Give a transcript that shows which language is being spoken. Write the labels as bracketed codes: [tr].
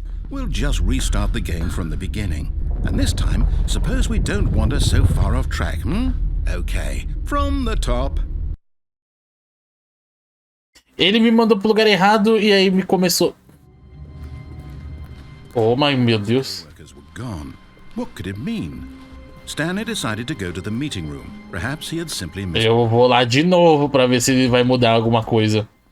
[en] We'll just restart the game from the beginning. And this time, suppose we don't wander so far off track, Okay, from the top. [pt] Ele me mandou pro lugar errado e aí me começou... Oh, meu Deus. [en] Workers were gone. What could it mean? Stanley decided to go to the meeting room. Perhaps he had simply missed... [pt] Eu vou lá de novo pra ver se ele vai mudar alguma coisa.